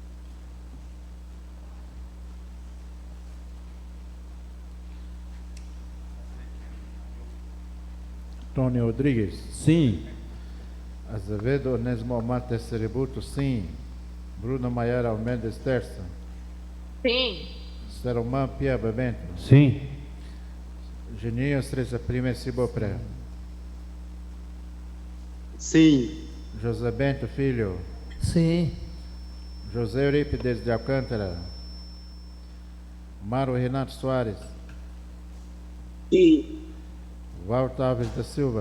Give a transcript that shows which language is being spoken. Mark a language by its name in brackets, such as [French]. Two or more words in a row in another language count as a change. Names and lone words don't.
[Portuguese] Antônio Rodrigues. Sim. Azevedo Onésimo Matos Cerebuto, sim. Bruna Maiara Almeida Esterça. Sim. Selomar Piaba Bento. Sim. Geninho Estreza Prima Cibopré. Sim. José Bento Filho. Sim. José Eurípides de Alcântara. Mário Renato Soares. Sim. Walter Alves da Silva.